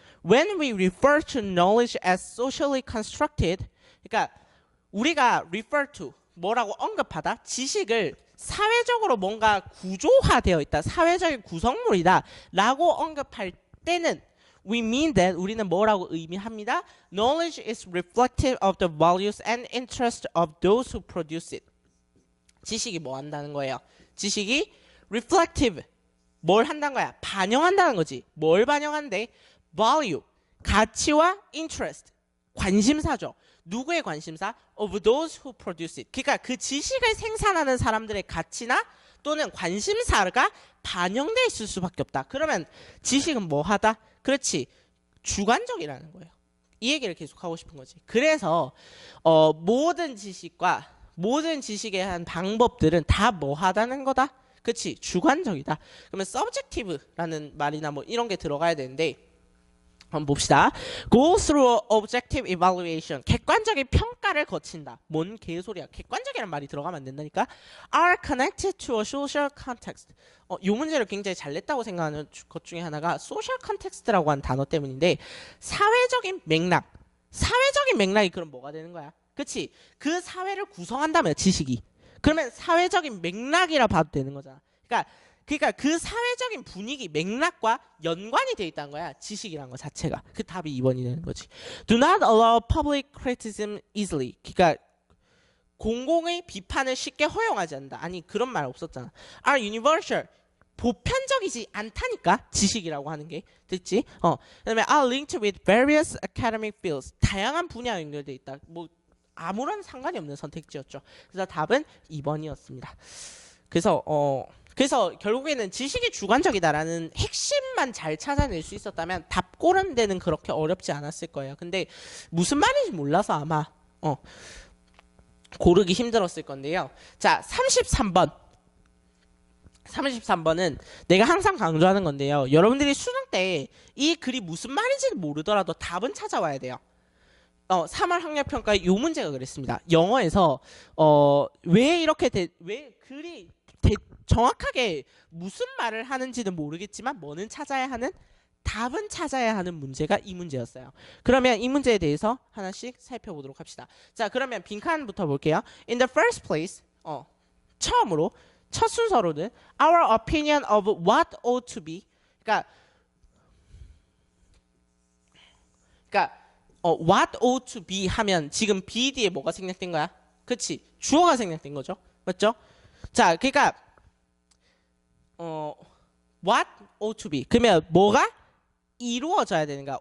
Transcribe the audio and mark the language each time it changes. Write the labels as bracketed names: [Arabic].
[English] When we refer to knowledge as socially constructed, [Korean] 그러니까 우리가 [English] refer to, [Korean] 뭐라고 언급하다, 지식을 사회적으로 뭔가 구조화되어 있다, 사회적인 구성물이다 라고 언급할 때는 [English] we mean that, [Korean] 우리는 뭐라고 의미합니다? [English] Knowledge is reflective of the values and interests of those who produce it. [Korean] 지식이 뭐 한다는 거예요? 지식이 reflective, 뭘 한다는 거야? 반영한다는 거지. 뭘 반영한대? value, 가치와 interest, 관심사죠. 누구의 관심사? [English] Of those who produce it. [Korean] 그러니까 그 지식을 생산하는 사람들의 가치나 또는 관심사가 반영돼 있을 수밖에 없다. 그러면 지식은 뭐 하다? 그렇지, 주관적이라는 거예요. 이 얘기를 계속 하고 싶은 거지. 그래서 모든 지식과 모든 지식에 대한 방법들은 다 뭐 하다는 거다? 그렇지, 주관적이다. 그러면 subjective라는 말이나 뭐 이런 게 들어가야 되는데, 한번 봅시다. [English] Go through objective evaluation. [Korean] 객관적인 평가를 거친다. 뭔 개소리야. 객관적이라는 말이 들어가면 안 된다니까. [English] Are connected to a social context. [Korean] 이 문제를 굉장히 잘 냈다고 생각하는 것 중에 하나가 social context라고 하는 단어 때문인데, 사회적인 맥락. 사회적인 맥락이 그럼 뭐가 되는 거야? 그치? 그 사회를 구성한다면 지식이. 그러면 사회적인 맥락이라 봐도 되는 거잖아. 그러니까 그 사회적인 분위기, 맥락과 연관이 돼 있다는 거야. 지식이라는 거 자체가. 그 답이 2번이 되는 거지. [English] Do not allow public criticism easily. [Korean] 그러니까 공공의 비판을 쉽게 허용하지 않는다. 아니, 그런 말 없었잖아. [English] Are universal. [Korean] 보편적이지 않다니까, 지식이라고 하는 게. 됐지? 그다음에 [English] are linked with various academic fields. [Korean] 다양한 분야와 연결돼 있다. 뭐 아무런 상관이 없는 선택지였죠. 그래서 답은 2번이었습니다. 그래서 결국에는 지식이 주관적이다라는 핵심만 잘 찾아낼 수 있었다면 답 고르는 데는 그렇게 어렵지 않았을 거예요. 근데 무슨 말인지 몰라서 아마 고르기 힘들었을 건데요. 자, 33번은 내가 항상 강조하는 건데요. 여러분들이 수능 때 이 글이 무슨 말인지 모르더라도 답은 찾아와야 돼요. 3월 학력평가에 이 문제가 그랬습니다. 영어에서 왜 글이 정확하게 무슨 말을 하는지는 모르겠지만 뭐는 찾아야 하는, 답은 찾아야 하는 문제가 이 문제였어요. 그러면 이 문제에 대해서 하나씩 살펴보도록 합시다. 자, 그러면 빈칸부터 볼게요. [English] In the first place, [Korean] 처음으로 첫 순서로는 [English] our opinion of what ought to be. [Korean] 그러니까 [English] what ought to be [Korean] 하면 지금 be 뒤에 뭐가 생략된 거야? 그치? 주어가 생략된 거죠. 맞죠? 자, 그러니까 [English] what ought to be. [Korean] 그러면 뭐가 이루어져야 되는가?